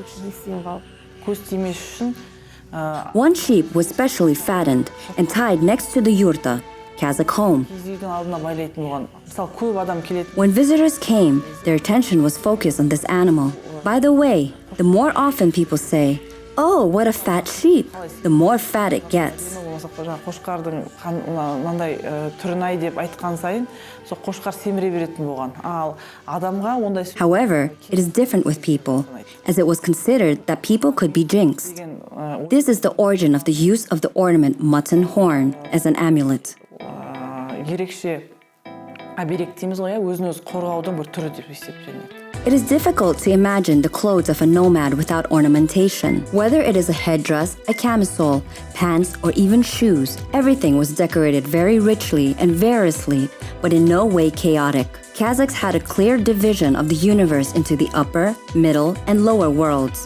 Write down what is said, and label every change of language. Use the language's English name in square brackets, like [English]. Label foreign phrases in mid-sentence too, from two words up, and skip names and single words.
[English] One sheep was specially fattened and tied next to the yurta, Kazakh home. When visitors came, their attention was focused on this animal. By the way, the more often people say, Oh, what a fat sheep! The more fat it gets. [Kazakh] Қошқардың мынандай түрін ай деп айтқан сайын, сол қошқар семіре беретін болған. Ал адамға ондай. [English] However, it is different with people, as it was considered that people could be jinxed. This is the origin of the use of the ornament mutton horn as an amulet. [Kazakh] Ерекше оберег дейміз ғой, өзін-өзі қорғаудың бір түрі деп есептелінеді. [English] It is difficult to imagine the clothes of a nomad without ornamentation. Whether it is a headdress, a camisole, pants, or even shoes, everything was decorated very richly and variously, but in no way chaotic. Kazakhs had a clear division of the universe into the upper, middle, and lower worlds.